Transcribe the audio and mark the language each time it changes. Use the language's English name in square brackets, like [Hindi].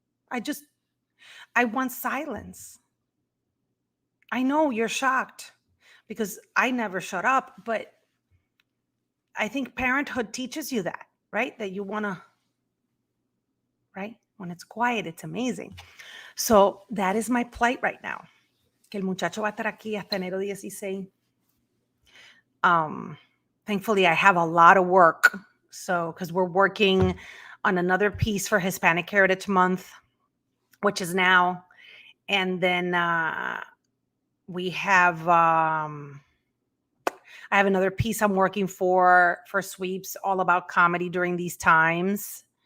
[English] I want silence. I know you're shocked because I never shut up, but I think parenthood teaches you that, right? That you want to, right? When it's quiet, it's amazing. So that is my plight right now. [Spanish] Que el muchacho va a estar aquí hasta enero 16. [English] Thankfully, I have a lot of work. So, because we're working on another piece for Hispanic Heritage Month, which is now. And then we have, I have another piece I'm working for Sweeps, all about comedy during these times.